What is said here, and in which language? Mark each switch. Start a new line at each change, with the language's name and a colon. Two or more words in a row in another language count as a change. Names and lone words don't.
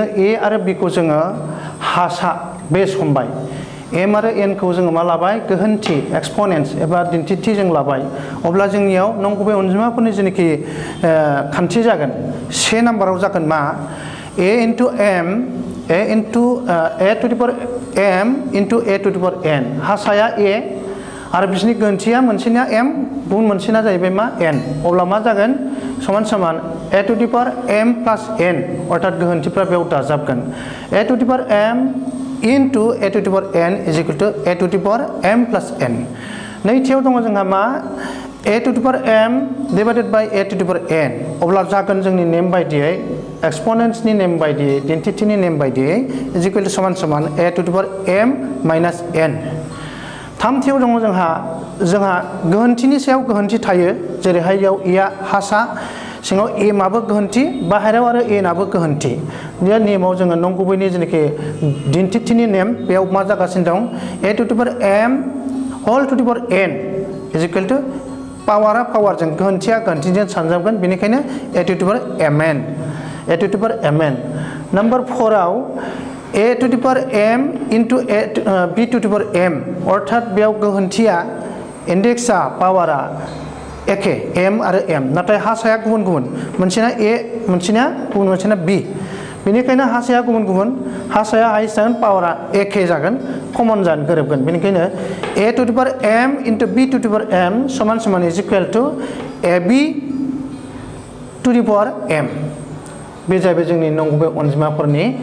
Bodo: ए आरो बि खौ जोङो हासा बेस हमबाय एम आरो एन खौ जोङो मा लाबाय गोहोन्थि एक्सपोनेन्ट्स एबा दिन्थिथि जों लाबाय अब्ला जोंनियाव नंगुबै अनजिमाफोरनि जेनाखि खान्थि जागोन से नाम्बाराव जागोन मा
English: a into m a into a to the power m into a to the power n
Bodo: हासाया ए आरो बिसोरनि गोहोन्थिया मोनसेना एम गुबुन मोनसेना जाहैबाय मा एन अब्ला मा जागोन समान समान
English: a to the power m plus n
Bodo: अर्थात गोहोन्थिफ्रा बेयाव दाजाबगोन
English: a to the power m into a to the power n is equal to a to the power m plus n
Bodo: नैथियाव दङ जोंहा मा
English: a to the power m divided by a to the power n
Bodo: अब्ला जागोन जोंनि नेम बायदियै एक्सपोनेन्ट्सनि नेम बायदियै दिन्थिथिनि नेम बायदियै
English: is equal to
Bodo: समान समान
English: a to the power m minus n
Bodo: थामथियाव दङ जोंहा गोहोन्थिनि सायाव गोहोन्थि थायो जेरैहाय इयाव इया हासा सिङाव एमाबो गोहोन्थि बाहेरायाव आरो एनाबो गोहोन्थि बे नेमाव जोङो नंगुबैनि जेनाखि दिन्थिथिनि नेम बेयाव मा जागासिनो दं
English: a to the power m whole to the power n is equal to
Bodo: पावारा पावारजों गोहोन्थिया गोहोन्थिजों सानजाबगोन बेनिखायनो
English: a to the power m n a to the power m n
Bodo: नाम्बार 4 आव
English: a to the power m into b to the power m
Bodo: अर्थात बेयाव गोहोन्थिया इन्डेक्सआ पावारा एखे एम आरो एम नाथाय हासाया गुबुन गुबुन मोनसेना ए मोनसेना गुबुन मोनसेना बि बेनिखायनो हासाया गुबुन गुबुन हासाया हाइस जागोन पावारा एखे जागोन कमन जागोन गोरोबगोन बेनिखायनो
English: a to the power m into b to the power m
Bodo: समान समान
English: is equal to a b to the power m
Bodo: बे जाहैबाय जोंनि नंगुबै अनजिमाफोरनि